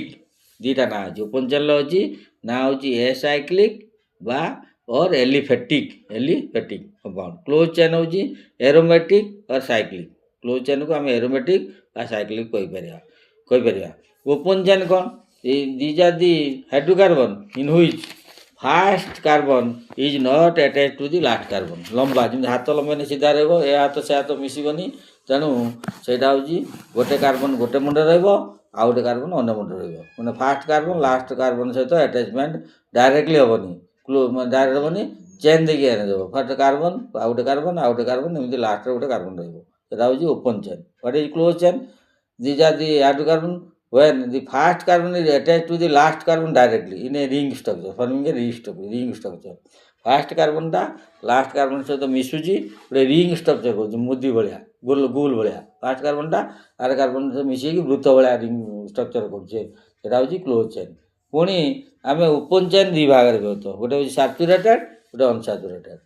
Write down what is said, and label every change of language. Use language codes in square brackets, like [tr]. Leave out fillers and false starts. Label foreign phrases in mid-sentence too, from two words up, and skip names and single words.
[or] ଦୁଇଟା ନାଁ ଅଛି। [en] open chainର [or] ଅଛି ନାଁ ହେଉଛି ଏ ସାଇକ୍ଲିକ୍ ବା [en] or aliphatic compound. close chain [or] ହେଉଛି [en] aromatic or cyclic. close chainକୁ [or] ଆମେ ଏରୋମେଟିକ୍ ବା ସାଇକ୍ଲିକ୍ କହିପାରିବା। [en] open chain [or] କ'ଣ? [en] These are the hydrocarbon in which first carbon is not attached to the last carbon. [or] ଲମ୍ବା ଯେମିତି ହାତ ଲମ୍ବେନି ସିଧା ରହିବ, ଏ ହାତ ସେ ହାତ ମିଶିବନି। ତେଣୁ ସେଇଟା ହେଉଛି ଗୋଟେ କାର୍ବନ ଗୋଟେ ମୁଣ୍ଡରେ ରହିବ, ଆଉ ଗୋଟେ କାର୍ବନ ଅନ୍ୟ ମୁଣ୍ଡରେ ରହିବ। ମାନେ [en] first carbon last carbon [or] ସହିତ [en] attachment directly [or] ହେବନି, ଡାଇରେକ୍ଟ ହେବନି, ଚେନ୍ ଦେଇକି ଆଣିଦେବ। [en] first carbon [or] ଆଉ ଗୋଟେ କାର୍ବନ ଆଉ ଗୋଟେ କାର୍ବନ, ଏମିତି ଲାଷ୍ଟରେ ଗୋଟେ କାର୍ବନ ରହିବ। ସେଇଟା ହେଉଛି [en] open chain. what is close chain? These are the hydrocarbon when the first carbon is attached to the last carbon directly in a ring structure, forming a ring structure. First carbonଟା last carbon [or] ସହିତ ମିଶୁଛି, ଗୋଟେ [en] ring structure [or] କରୁଛି, ମୁଦି ଭଳିଆ, ଗୋଲ ଭଳିଆ। [en] first carbonଟା [or] ଆର କାର୍ବନ ସହିତ ମିଶିକି ବୃତ୍ତ ଭଳିଆ [en] ring structure [or] କରୁଛେ। ସେଇଟା ହେଉଛି [en] close chain. [or] ପୁଣି ଆମେ [en] open chain [or] ଦୁଇ ଭାଗରେ ବିଭକ୍ତ। ଗୋଟେ ହେଉଛି ସାଚୁରେଟେଡ୍, ଗୋଟେ ଅନସାଚୁରେଟେଡ୍।